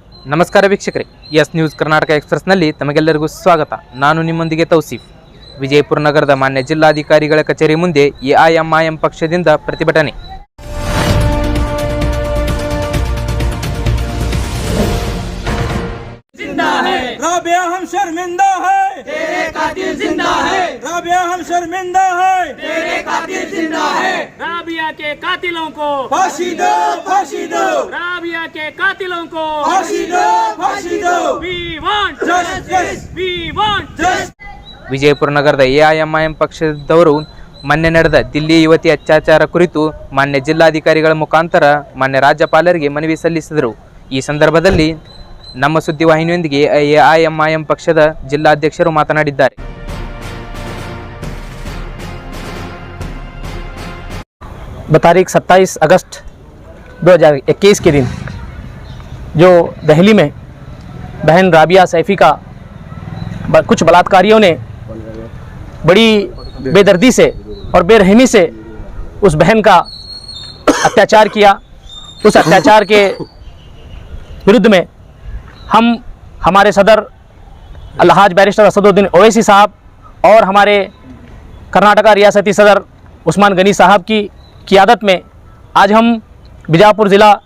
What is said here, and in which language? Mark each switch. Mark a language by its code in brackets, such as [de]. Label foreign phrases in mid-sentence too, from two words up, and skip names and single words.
[kn] ನಮಸ್ಕಾರ ವೀಕ್ಷಕರೇ, ಎಸ್ ನ್ಯೂಸ್ ಕರ್ನಾಟಕ ಎಕ್ಸ್‌ಪ್ರೆಸ್‌ನಲ್ಲಿ ತಮಗೆಲ್ಲರಿಗೂ ಸ್ವಾಗತ. ನಾನು ನಿಮ್ಮೊಂದಿಗೆ ತೌಸೀಫ್. ವಿಜಯಪುರ ನಗರದ ಮಾನ್ಯ ಜಿಲ್ಲಾಧಿಕಾರಿಗಳ ಕಚೇರಿ ಮುಂದೆ ಎಐಎಂಐಎಂ ಪಕ್ಷದಿಂದ ಪ್ರತಿಭಟನೆ. [hi] राबिया हम शर्मिंदा है, तेरे कातिल जिंदा है। राबिया हम शर्मिंदा है, तेरे कातिल जिंदा है। राबिया के कातिलों को फांसी दो, फांसी दो, राबिया के कातिलों को फांसी दो, फांसी दो। [en] We want Justice, we want justice. [kn] ವಿಜಯಪುರ ನಗರದ ಎಐಎಂಐಎಂ ಪಕ್ಷದವರು ಮೊನ್ನೆ ನಡೆದ ದಿಲ್ಲಿ ಯುವತಿ ಅತ್ಯಾಚಾರ ಕುರಿತು ಮಾನ್ಯ ಜಿಲ್ಲಾಧಿಕಾರಿಗಳ ಮುಖಾಂತರ ಮಾನ್ಯ ರಾಜ್ಯಪಾಲರಿಗೆ ಮನವಿ ಸಲ್ಲಿಸಿದರು. ಈ ಸಂದರ್ಭದಲ್ಲಿ ನಮ್ಮ ಸುದ್ದಿವಾಹಿನಿಯೊಂದಿಗೆ ಎಐಎಂಐಎಂ ಪಕ್ಷದ ಜಿಲ್ಲಾಧ್ಯಕ್ಷರು ಮಾತನಾಡಿದ್ದಾರೆ. [hi] तारीख 27 अगस्त 2021 के दिन जो दिल्ली में बहन राबिया सैफ़ी का कुछ बलात्कारियों ने बड़ी बेदर्दी से और बेरहमी से उस बहन का अत्याचार किया, उस अत्याचार के विरुद्ध में हम हमारे सदर अलहाज बैरिस्टर असदुद्दीन ओवैसी साहब और हमारे कर्नाटका रियासती सदर उस्मान गनी साहब की क़ियादत में आज हम बीजापुर ज़िला